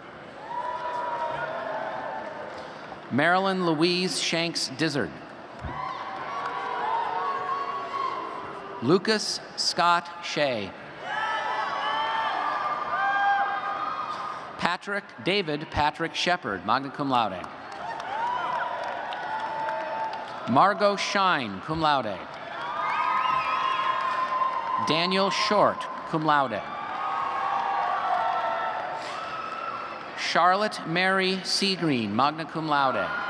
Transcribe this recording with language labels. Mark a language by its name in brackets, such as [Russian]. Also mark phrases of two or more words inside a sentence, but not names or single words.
[English] Marilyn Louise Shanks Dizzard. Lucas Scott Shea. Patrick David Patrick Shepard, [Latin] magna cum laude. [English] Margot Shine, [Latin] cum laude. [English] Daniel Short, [Latin] cum laude. [English] Charlotte Mary Seagreen, [Latin] magna cum laude.